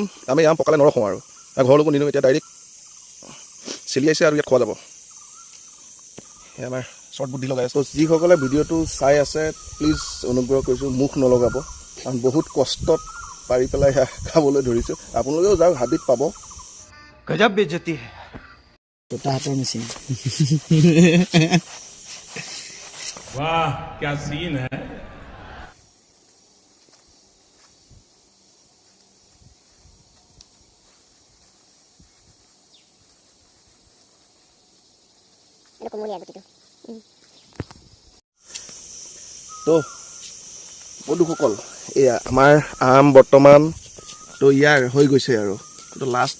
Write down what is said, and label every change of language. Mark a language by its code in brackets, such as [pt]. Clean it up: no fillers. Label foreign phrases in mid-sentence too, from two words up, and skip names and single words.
[as] আমি আম পকালে নৰখোঁ আৰু ঘৰলৈকো নিদিওঁ। এতিয়া ডাইৰেক্ট চেলিয়াইছে আৰু ইয়াত খোৱা যাব। সেই আমাৰ শ্বৰ্ট বুদ্ধি লগাই আছোঁ। যিসকলে ভিডিঅ'টো চাই আছে প্লিজ অনুগ্ৰহ কৰিছোঁ মুখ নলগাব, কাৰণ বহুত কষ্টত পাৰি পেলাই খাবলৈ ধৰিছোঁ। আপোনালোকেও যাওক, হাবিত পাব। [hi] गजब बेइज्जती है। [as] দুটা হাতৰ মেচিন [hi] वाह क्या सीन है। [as] তো বন্ধুসকল, এয়া আমাৰ আম বৰ্তমান তো ইয়াৰ হৈ গৈছে আৰু তো লাষ্ট